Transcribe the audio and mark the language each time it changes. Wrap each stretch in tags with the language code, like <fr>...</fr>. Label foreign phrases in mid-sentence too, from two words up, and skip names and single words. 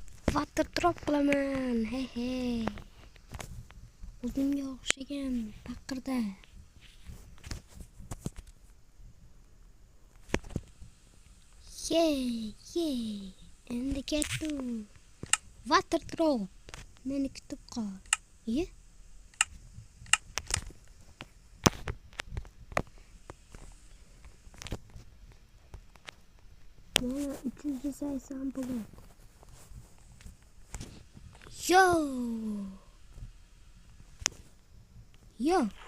<en>water drop</en> <uz>qilaman. Hey. O'zimga o'xshagan paqirda. Yey. Endi ketdim.</uz> <en>Water drop.</en> <uz>Meni kutib qol. Ye. Mana 380 blok. Yo.</uz>